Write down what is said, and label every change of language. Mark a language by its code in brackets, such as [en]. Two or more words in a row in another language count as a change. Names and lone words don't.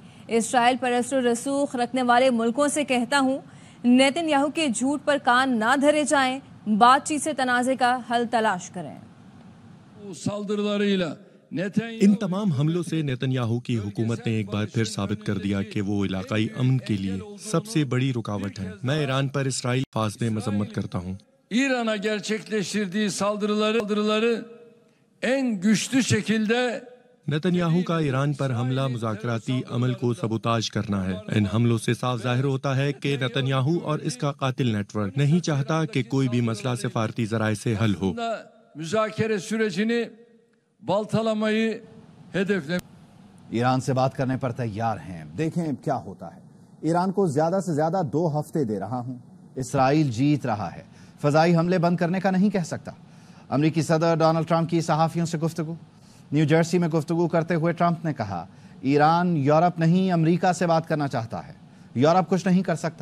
[ur] اسرائیل پر اثر و رسوخ رکھنے والے ملکوں سے کہتا ہوں نیتن یاہو کے جھوٹ پر کان نہ دھرے جائیں، بات چیت سے تنازع کا حل تلاش کریں۔ ان تمام حملوں سے نیتن یاہو کی حکومت نے ایک بار پھر ثابت کر دیا کہ وہ علاقائی امن کے لیے سب سے بڑی رکاوٹ ہے۔ میں ایران پر اسرائیل فاز میں مذمت کرتا ہوں۔ [tr] İran'a gerçekleştirdiği saldırıları en güçlü şekilde [ur] نیتن یاہو کا ایران پر حملہ مذاکراتی عمل کو سبوتاژ کرنا ہے۔ ان حملوں سے صاف ظاہر ہوتا ہے کہ نیتن یاہو اور اس کا قاتل نیٹ ورک نہیں چاہتا کہ کوئی بھی مسئلہ سفارتی ذرائع سے حل ہو۔ [tr] müzakere sürecini baltalamayı hedeflemiş. [ur] ایران سے بات کرنے پر تیار ہیں، دیکھیں کیا ہوتا ہے۔ ایران کو زیادہ سے زیادہ 2 ہفتے دے رہا ہوں، اسرائیل جیت رہا ہے، فضائی حملے بند کرنے کا نہیں کہہ سکتا۔ امریکی صدر ڈونلڈ ٹرمپ کی صحافیوں سے گفتگو۔ نیو جرسی میں گفتگو کرتے ہوئے ٹرمپ نے کہا ایران یورپ نہیں امریکہ سے بات کرنا چاہتا ہے، یورپ کچھ نہیں کر سکتا۔